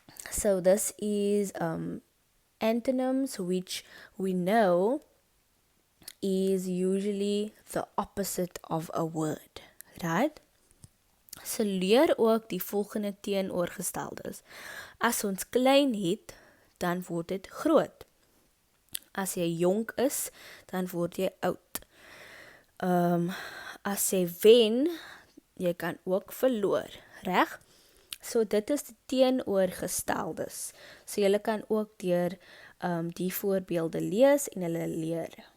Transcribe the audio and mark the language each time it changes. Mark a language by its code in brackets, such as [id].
[en] So this is antonyms which we know is usually the opposite of a word, right? [af] So leer ook die volgende teenoorgesteldes. As ons klein het, dan word dit groot. As jy jonk is, dan word jy oud. As jy wen, jy kan ook verloor, reg? So dit is die teenoorgesteldes. So julle kan ook deur die voorbeelde lees en hulle leer.